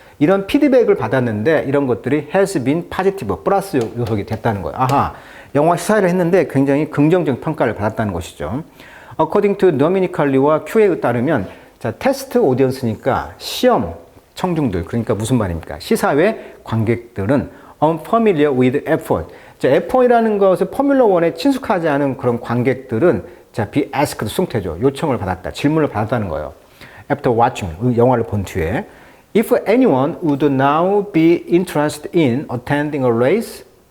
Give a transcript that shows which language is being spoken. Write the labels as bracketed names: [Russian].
[Korean] 이런 피드백을 받았는데 이런 것들이 [English] has been positive, [Korean] 플러스 요소가 됐다는 거예요. 아하, 영화 시사를 했는데 굉장히 긍정적 평가를 받았다는 것이죠. [English] According to [Korean] 도미닉 칼리와 큐에 따르면, 자, 테스트 오디언스니까 시험 청중들, 그러니까 무슨 말입니까? 시사회 관객들은 [English] unfamiliar with F1. [Korean] 자, F1이라는 것을 포뮬러 1에 친숙하지 않은 그런 관객들은 자, [English] be asked, [Korean] 숭태죠. 요청을 받았다, 질문을 받았다는 거예요. [English] After watching, [Korean] 영화를 본 뒤에. [English] If anyone would now be interested in attending a race.